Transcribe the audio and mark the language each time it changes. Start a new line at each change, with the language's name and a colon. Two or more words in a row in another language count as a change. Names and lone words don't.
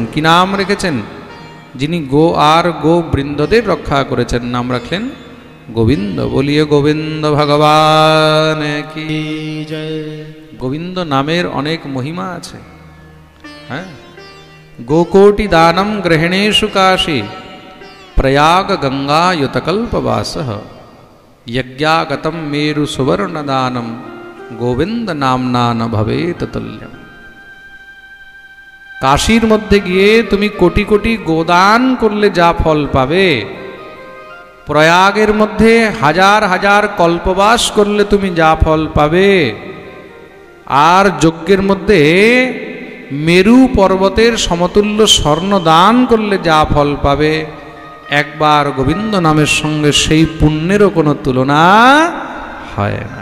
Bangla: কি নাম রেখেছেন? যিনি গো আর গো বৃন্দদের রক্ষা করেছেন, নাম রাখলেন গোবিন্দ। বলিয়ে গোবিন্দ ভগবান কি জয়। গোবিন্দ নামের অনেক মহিমা আছে। হ্যাঁ,
Sanskrit: গোकोटि दानम ग्रहणेषु काशी प्रयाग गंगा युतकल्पवासः यज्ञागतम मेरु सुवर्ण दानम गोविंद नामना न भवेत तुल्यम।
Bangla: কাশীর মধ্যে গিয়ে তুমি কোটি কোটি গোদান করলে যা ফল পাবে, প্রয়াগের মধ্যে হাজার হাজার কল্পবাস করলে তুমি যা ফল পাবে, আর যজ্ঞের মধ্যে মেরু পর্বতের সমতুল্য স্বর্ণ দান করলে যা ফল পাবে, একবার গোবিন্দ নামের সঙ্গে সেই পুণ্যেরও কোনো তুলনা হয় না।